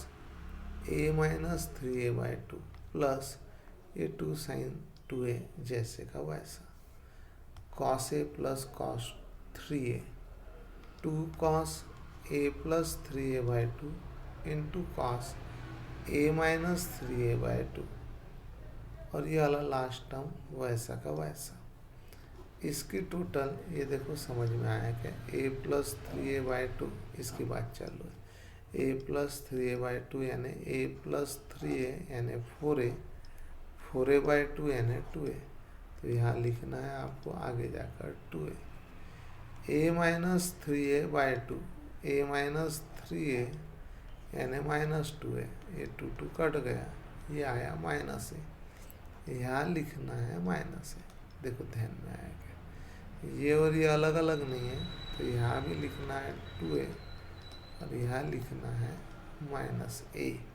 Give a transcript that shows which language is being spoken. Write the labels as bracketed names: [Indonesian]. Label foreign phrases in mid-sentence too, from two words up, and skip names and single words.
[English] A minus 3A/2 plus [Hindi] ये 2 साइन 2A जैसे का वैसा, [English] cos A plus cos 3A, 2 cos A plus 3A/2 into cos A minus 3A/2, [Hindi] और ये वाला [English] last term [Hindi] वैसा का वैसा। इसकी टोटल ये देखो समझ में आया क्या, [English] a plus 3A/2, [Hindi] इसकी बात चालू है, [English] a plus 3A/2 [Hindi] यानी [English] a plus 3A [Hindi] यानी 4A, 4A/2 यानी 2A। तो यहाँ लिखना है आपको आगे जाकर 2A, [English] a minus 3A/2, a minus 3A [Hindi] यानी माइनस 2A, ये 2 कट गया, ये आया माइनस A, यहाँ लिखना है माइनस A। देखो ध्यान में आएगा, ये और ये अलग अलग नहीं है, तो यहाँ भी लिखना है 2A और यहाँ लिखना है माइनस A।